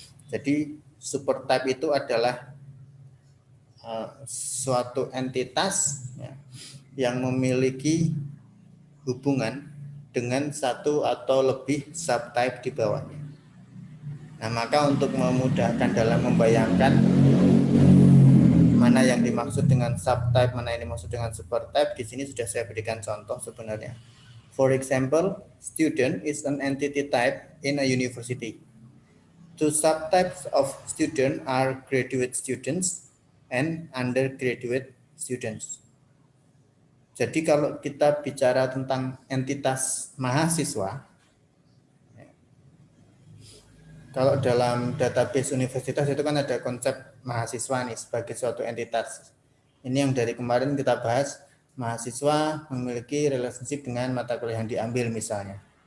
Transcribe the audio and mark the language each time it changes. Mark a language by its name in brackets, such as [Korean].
[Indonesian] Jadi supertype itu adalah suatu entitas ya, yang memiliki hubungan dengan satu atau lebih subtype di bawahnya. Nah, maka untuk memudahkan dalam membayangkan mana yang dimaksud dengan subtype, mana yang dimaksud dengan supertype, di sini sudah saya berikan contoh sebenarnya. [English] For example, student is an entity type in a university. Two subtypes of student are graduate students and undergraduate students. [Indonesian] Jadi kalau kita bicara tentang entitas mahasiswa, kalau dalam database universitas itu kan ada konsep mahasiswa nih sebagai suatu entitas. Ini yang dari kemarin kita bahas, mahasiswa memiliki relationship dengan mata kuliah yang diambil misalnya.